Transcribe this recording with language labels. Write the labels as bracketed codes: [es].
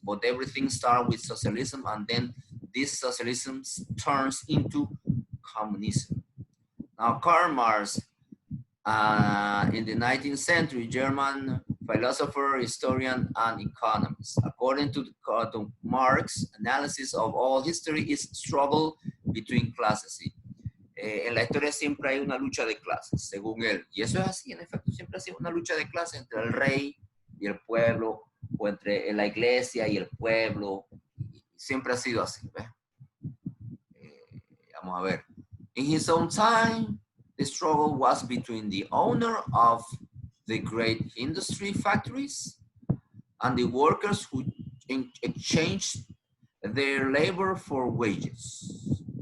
[en] But everything starts with socialism, and then this socialism turns into communism. Now, Karl Marx, in the 19th century, German philosopher, historian, and economist. According to Marx, analysis of all history is struggle between classes. [es] En la historia siempre hay una lucha de clases, según él. Y eso es así, en efecto, siempre ha sido una lucha de clases entre el rey y el pueblo, o entre la iglesia y el pueblo. Siempre ha sido así, ¿ves? Vamos a ver. [en] In his own time, the struggle was between the owner of the great industry factories and the workers who exchanged their labor for wages.